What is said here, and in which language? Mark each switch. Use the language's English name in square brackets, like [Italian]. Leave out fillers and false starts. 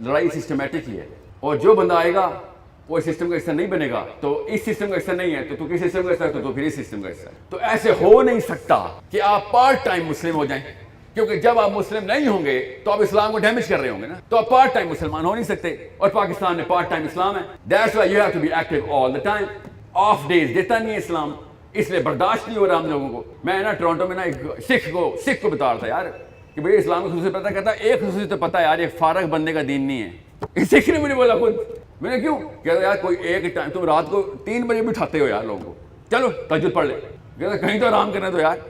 [Urdu] لڑائی سسٹمیٹک ہی ہے, اور جو بندہ آئے گا وہ اس سسٹم کا حصہ نہیں بنے گا, تو اس سسٹم کا حصہ نہیں ہے تو کس سسٹم کا حصہ ہے, تو پھر اس سسٹم کا حصہ ہے. تو ایسے ہو نہیں سکتا کہ آپ پارٹ ٹائم مسلم ہو جائیں, کیونکہ جب آپ مسلم نہیں ہوں گے تو آپ اسلام کو ڈیمیج کر رہے ہوں گے نا. تو آپ پارٹ ٹائم مسلمان ہو نہیں سکتے, اور پاکستان میں پارٹ ٹائم اسلام ہے. [English] That's why you have to be active all the time. [Urdu] Of days دیتا نہیں ہے اسلام, اس لیے برداشت نہیں ہو رہا ہم لوگوں کو. میں نا ٹورانٹو میں نا ایک سکھ کو بتا رہا تھا یار کہ بھئی اسلام کی خصوصیت پتہ, کہتا ایک خصوصیت تو پتہ ہے یار, یہ فارغ بندے کا دین نہیں ہے. سکھ نے مجھے بولا خود, میں نے کیوں, کہتا یار کوئی ایک ٹائم تم رات کو 3 بجے بھی اٹھاتے ہو یار لوگوں کو, چلو تہجد پڑھ لے, کہتا کہیں تو آرام کرنا تو یار.